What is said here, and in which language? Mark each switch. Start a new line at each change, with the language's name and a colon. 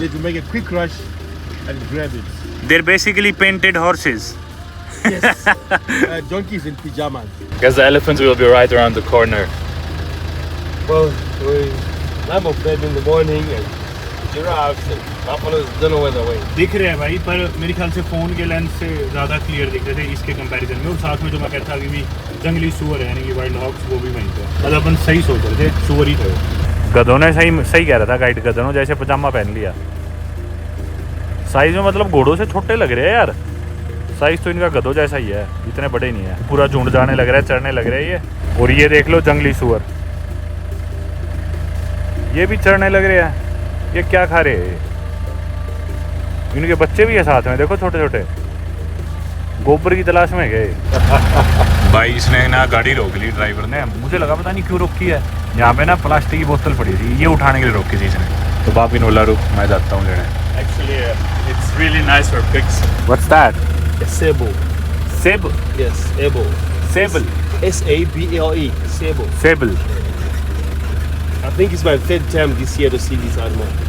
English: need to make a quick rush and grab it. They're basically painted horses. Yes. Donkeys in pajamas. Because the elephants will be right around the corner. Well, some of them in the morning and giraffes and buffaloes don't know where they're going.
Hindi: दिख रहे हैं भाई, पर मेरे ख्याल से phone के lens से ज़्यादा क्लियर दिख रहे थे इसके कंपैरिजन में। और साथ में जो मैं कहता था कि भी जंगली सूअर है, यानी कि वाइल्ड हॉक्स, वो भी वहीं पे। मतलब अपन सही सोच रहे थे, सूअर ही थे वो। गधों ने सही कह रहा था गाइड, गधों ने जैसे पजामा पहन लिया। साइज में मतलब घोड़ों से छोटे लग रहे हैं यार। साइज तो इनका गधों जैसा ही है, इतने बड़े नहीं है। पूरा झुंड जाने लग रहा है, चढ़ने लग रहे हैं ये। और ये देख लो जंगली सूअर, ये भी चढ़ने लग रहे हैं। ये क्या खा रहे हैं? इनके बच्चे भी है साथ में, देखो छोटे छोटे। गोबर की तलाश में गए भाई। इसने ना गाड़ी रोक ली ड्राइवर ने, मुझे लगा पता नहीं क्यों रोकी है। यहाँ पे ना प्लास्टिक की बोतल पड़ी थी, ये उठाने के लिए रोकी थी इसने। तो बापी नोला रुक, मैं जाता हूँ लेने।
English: Actually, it's really nice for pigs. What's that? A sable. Sable. Yes, sable. Sable. S-A-B-L-E. Sable. Sable. I think it's my third time this year to see this animal.